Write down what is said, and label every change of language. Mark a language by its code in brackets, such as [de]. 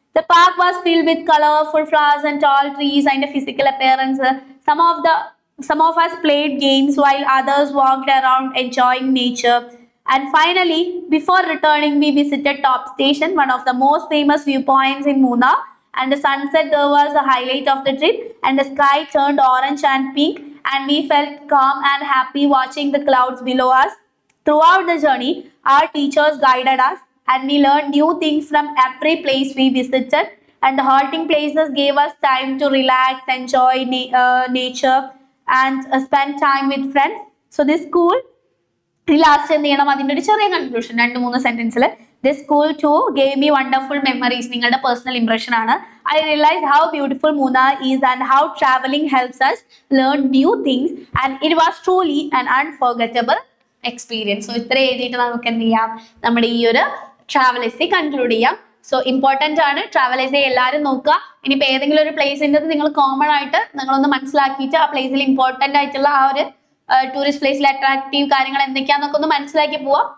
[en] The park was filled with colorful flowers and tall trees and physical appearance. Some of us played games while others walked around enjoying nature. And finally, before returning, we visited Top Station, one of the most famous viewpoints in Munnar. And the sunset there was the highlight of the trip, and the sky turned orange and pink, and we felt calm and happy watching the clouds below us. Throughout the journey, our teachers guided us, and we learned new things from every place we visited. And the halting places gave us time to relax, enjoy nature, and spend time with friends. So this school, [ml] last എന്ത് ചെയ്യണം, അതിൻ്റെ ഒരു ചെറിയ conclusion 2-3 സെന്റൻസിൽ. [en] This school too gave me wonderful memories. [ml] നിങ്ങളുടെ personal impression ആണ്. [en] I realized how beautiful Munnar is and how traveling helps us learn new things, and it was truly an unforgettable experience. [ml] So ഇത്ര എഴുതിയിട്ട് നമുക്ക് എന്ത് ചെയ്യാം, നമ്മുടെ ഈ ഒരു ട്രാവൽ എസ്സേ കൺക്ലൂഡ് ചെയ്യാം. സോ ഇമ്പോർട്ടൻ്റ് ആണ്, ട്രാവൽ എസ്സേ എല്ലാവരും നോക്കുക. ഇനിയിപ്പോൾ ഏതെങ്കിലും ഒരു പ്ലേസിൻ്റെ നിങ്ങൾ കോമൺ ആയിട്ട് നിങ്ങളൊന്ന് മനസ്സിലാക്കിയിട്ട് ആ പ്ലേസിൽ ഇമ്പോർട്ടൻ്റ് ആയിട്ടുള്ള ആ ഒരു ടൂറിസ്റ്റ് പ്ലേസിൽ അട്രാക്റ്റീവ് കാര്യങ്ങൾ എന്തൊക്കെയാണെന്നൊക്കെ ഒന്ന് മനസ്സിലാക്കി പോവാം.